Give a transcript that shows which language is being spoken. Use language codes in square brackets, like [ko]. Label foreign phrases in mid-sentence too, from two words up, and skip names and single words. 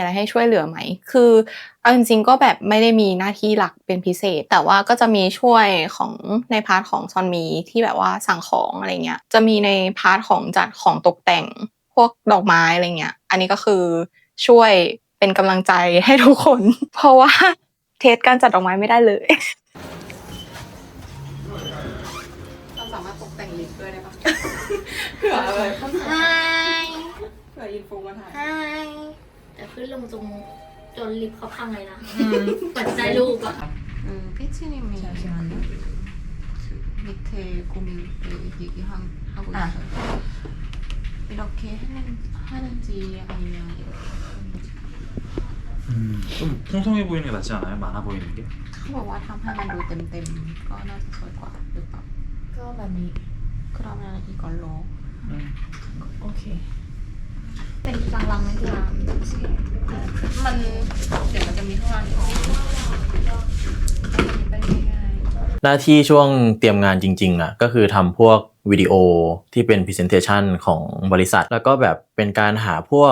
[th] อะไรให้ช่วยเหลือไหมคือเอาจริงๆก็แบบไม่ได้มีหน้าที่หลักเป็นพิเศษแต่ว่าก็จะมีช่วยของในพาร์ทของซอนมีที่แบบว่าสั่งของอะไรเงี้ยจะมีในพาร์ทของจัดของตกแต่งพวกดอกไม้อะไรเงี้ยอันนี้ก็คือช่วยเป็นกำลังใจให้ทุกคนเพราะว่าเทสการจัดดอกไม้ไม่ได้เลยสามารถตกแต่งลิฟต์ด้วยได้ปะเผื่ออะไรเผื่ออินฟูมาถ่าย แต่ขึ้นลงจนลิฟต์เขาพังเลยนะเปิดใจลูกอ่ะ [ko] 피치님이 밑에 고민을 얘기하고 있어요. 이렇게 하는지 아니면 좀 풍성해 보이는 게 낫지 않아요? 많아 보이는 게? [th] เขาบอกว่าทำให้มันดูเต็มๆก็น่าจะสวยกว่าหรือเปล่าก็แบบนี้ [ko] 그러면 이걸로 오케이 [th] เป็นลังๆไหมพี่น้ำ มันเดี๋ยวมันจะมีข้างล่างอีกไปง่ายๆ หน้าที่ช่วงเตรียมงานจริงๆอ่ะก็คือทำพวกวิดีโอที่เป็น presentation ของบริษัทแล้วก็แบบเป็นการหาพวก